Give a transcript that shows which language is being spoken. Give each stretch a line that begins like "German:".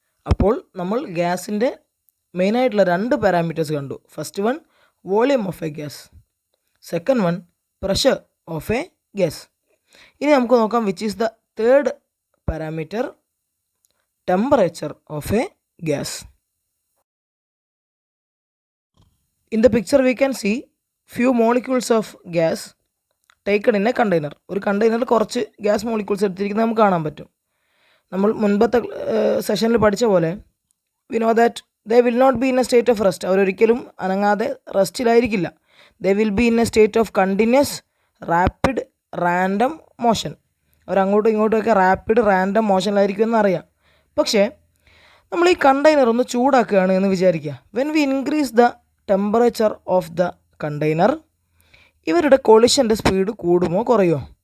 Malayalam: അപ്പോൾ നമ്മൾ ഗ്യാസിൻ്റെ മെയിനായിട്ടുള്ള 2 പാരാമീറ്റേഴ്സ് കണ്ടു.
English: First one volume of a gas, second one pressure of a gas.
Malayalam: ഇനി നമുക്ക് നോക്കാം
English: Which is the third parameter, temperature of a gas. In the picture we can see few molecules of gas taken in a container.
Malayalam: ഒരു കണ്ടെയ്നറിൽ കുറച്ച് gas molecules എടുത്തിരിക്കുന്നത് നമുക്ക് കാണാൻ പറ്റും. നമ്മൾ മുൻപത്തെ സെഷനിൽ പഠിച്ച പോലെ
English: we know that they will not be in a state of rest.
Malayalam: അവരൊരിക്കലും അനങ്ങാതെ റെസ്റ്റിലായിരിക്കില്ല.
English: they will be in a state of continuous rapid random motion.
Malayalam: അവരങ്ങോട്ടും ഇങ്ങോട്ടുമൊക്കെ rapid random മോഷനിലായിരിക്കും എന്നറിയാം. പക്ഷേ നമ്മൾ ഈ കണ്ടെയ്നർ ഒന്ന് ചൂടാക്കുകയാണ് എന്ന് വിചാരിക്കുക.
English: when we increase the temperature of the container,
Malayalam: ഇവരുടെ കൊളിഷൻ്റെ സ്പീഡ് കൂടുമോ കുറയുമോ?